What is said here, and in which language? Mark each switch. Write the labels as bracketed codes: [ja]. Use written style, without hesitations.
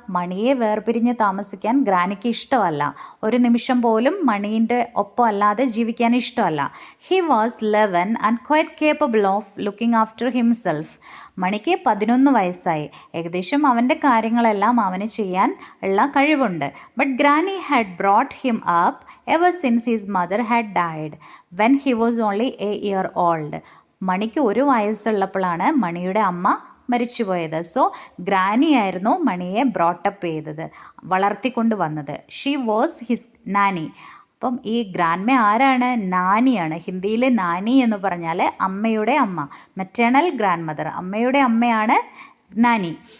[ml] മണിയെ വേർപിരിഞ്ഞ് താമസിക്കാൻ ഗ്രാനിക്ക് ഇഷ്ടമല്ല. ഒരു നിമിഷം പോലും മണീൻ്റെ ഒപ്പം അല്ലാതെ ജീവിക്കാൻ ഇഷ്ടമല്ല. [en] He was 11 and quite capable of looking after himself. [ml] മണിക്ക് 11 വയസ്സായി. ഏകദേശം അവൻ്റെ കാര്യങ്ങളെല്ലാം അവന് ചെയ്യാൻ ഉള്ള കഴിവുണ്ട്. [en] But granny had brought him up ever since his mother had died when he was only a year old. [ml] മണിക്ക് 1 വയസ്സുള്ളപ്പോഴാണ് മണിയുടെ അമ്മ മരിച്ചുപോയത്. സോ ഗ്രാനി ആയിരുന്നു മണിയെ ബ്രോട്ടപ്പ് ചെയ്തത്, വളർത്തിക്കൊണ്ട് വന്നത്. [en] She was his nanny. [ml] അപ്പം ഈ ഗ്രാൻഡ്മ ആരാണ്? നാനിയാണ്. ഹിന്ദിയിൽ നാനി എന്ന് പറഞ്ഞാൽ അമ്മയുടെ അമ്മ, മെറ്റേണൽ ഗ്രാൻഡ് മദർ, അമ്മയുടെ അമ്മയാണ് നാനി.